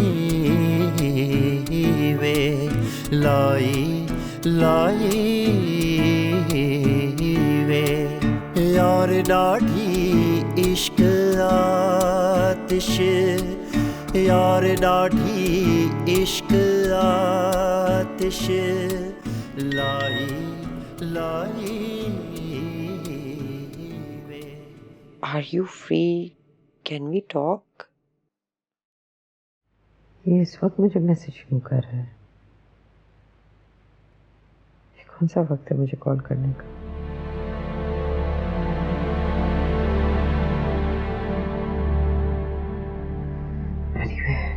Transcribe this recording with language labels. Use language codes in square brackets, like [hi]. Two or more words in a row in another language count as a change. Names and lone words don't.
[pa] ਵੇ ਲਾਈ ਲਾਈ ਵੇ, ਯਾਰ ਡਾਢੀ ਇਸ਼ਕ ਆਤਿਸ਼, ਯਾਰ ਡਾਢੀ ਇਸ਼ਕ ਆਤਿਸ਼, ਲਾਈ ਲਾਈ ਵੇ। [en] Are you free? Can we talk? [hi] ये इस वक्त मुझे मैसेज क्यों कर रहा है? ये कौन सा वक्त है मुझे कॉल करने का? [en] Anyway.